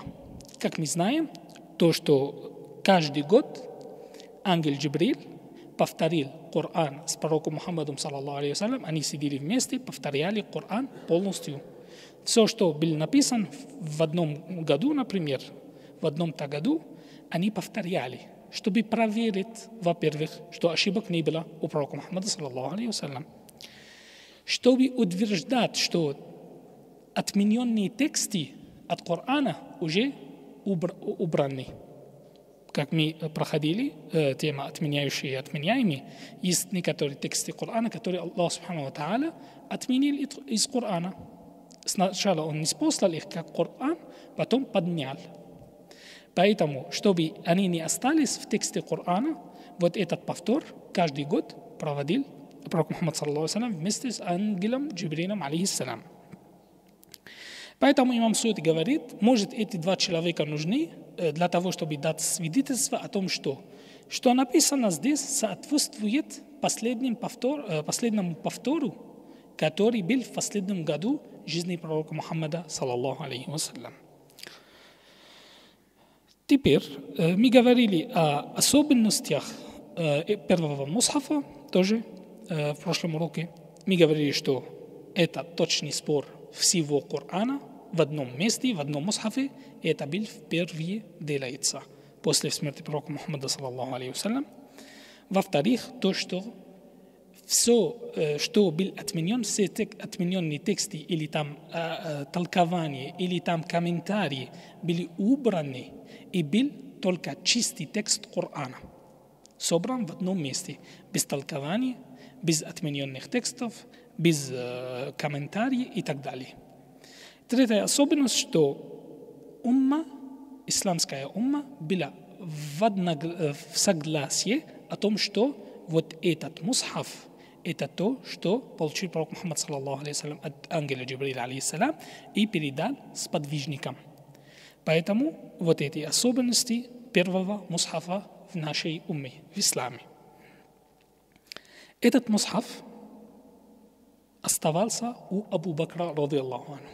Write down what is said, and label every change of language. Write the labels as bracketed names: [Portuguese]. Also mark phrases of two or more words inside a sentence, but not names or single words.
[Russian] Как мы знаем, то, что каждый год ангел Джибриль повторил Коран с пророком Мухаммадом, [Arabic] صلى الله عليه وسلم, [Russian] они сидели вместе, повторяли Коран полностью. Все, что было написано в одном году, например, в одном-то году, они повторяли, чтобы проверить, во-первых, что ошибок не было у пророка Мухаммада, [Arabic] صلى الله عليه وسلم, [Russian] чтобы утверждать, что отмененные тексты от Корана уже убраны. Как мы проходили, тема отменяющие и отменяемые, есть некоторые тексты Корана, которые Аллах [Arabic] سبحانه وتعالى [Russian] отменил из Корана. Сначала он не спослал их как Коран, потом поднял. Поэтому, чтобы они не остались в тексте Корана, вот этот повтор каждый год проводил пророк Мухаммад, [Arabic] صلى الله عليه وسلم, [Russian] вместе с ангелом Джибрилем, алейхиссалям. Поэтому имам Суюти говорит, может, эти два человека нужны для того, чтобы дать свидетельство о том, что написано здесь соответствует последнему повтору, который был в последнем году жизни пророка Мухаммада, [Arabic] صلى الله عليه وسلم. [Russian] Теперь мы говорили о особенностях первого мусхафа, тоже в прошлом уроке. Мы говорили, что это точный спор всего Корана в одном месте, в одном мусхафе, и это был впервые делается после смерти пророка Мухаммада, [Arabic] صلى الله عليه وسلم. [Russian] Во-вторых, то, что все, что был отменен, все отмененные тексты или там толкования, или там комментарии были убраны, и был только чистый текст Корана, собран в одном месте, без толкований, без отмененных текстов, без комментариев и так далее. Третья особенность, что исламская умма была в согласии о том, что вот этот мусхаф – это то, что получил пророк Мухаммад, [Arabic] صلى الله عليه وسلم, [Russian] от ангела Джибриля, алейхиссалям, и передал сподвижникам. Поэтому вот эти особенности первого мусхафа в нашей умме, в исламе. Этот мусхаф оставался у Абу Бакра, [Arabic] رضي الله عنه.